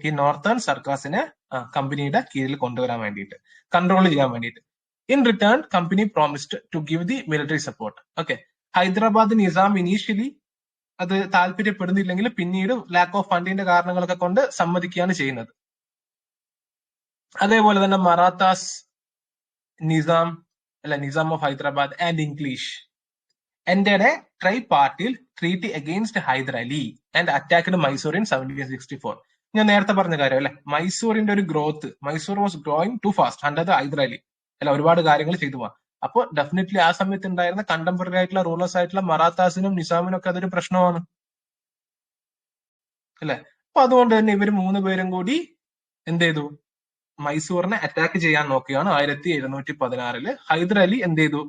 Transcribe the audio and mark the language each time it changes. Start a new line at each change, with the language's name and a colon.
Malayalam: ഈ നോർത്തേൺ സർക്കാസിനെ കമ്പനിയുടെ കീഴിൽ കൊണ്ടുവരാൻ വേണ്ടിയിട്ട്, കൺട്രോൾ ചെയ്യാൻ വേണ്ടിയിട്ട്.
English: In return company promised to give the military support.
Malayalam: Okay, Hyderabad Nizam initially അത് താല്പര്യപ്പെടുന്നില്ലെങ്കിൽ പിന്നീട് ലാക്ക് ഓഫ് ഫണ്ടിന്റെ കാരണങ്ങളൊക്കെ കൊണ്ട് സമ്മതിക്കുകയാണ് ചെയ്യുന്നത്. അതേപോലെ തന്നെ
English: Marathas Nizam of Hyderabad and English entered a tri-party treaty against Hyder Ali and attacked Mysore in 1764.
Malayalam: ഞാൻ നേരത്തെ പറഞ്ഞ കാര്യം അല്ലെ, മൈസൂറിന്റെ ഒരു growth,
English: Mysore was growing too fast under the Hyder Ali
Malayalam: അല്ല, ഒരുപാട് കാര്യങ്ങൾ ചെയ്തു പോവാം. അപ്പോൾ ഡെഫിനറ്റ്ലി ആ സമയത്ത് ഉണ്ടായിരുന്ന കണ്ടംപററി ആയിട്ടുള്ള റൂളേഴ്സ് ആയിട്ടുള്ള മറാത്താസിനും നിസാമിനും ഒക്കെ അതൊരു പ്രശ്നമാണ് അല്ലെ. അപ്പൊ അതുകൊണ്ട് തന്നെ ഇവർ 3 പേരും കൂടി എന്ത് ചെയ്തു? മൈസൂറിനെ അറ്റാക്ക് ചെയ്യാൻ നോക്കുകയാണ് 1716. ഹൈദർ അലി എന്ത് ചെയ്തു?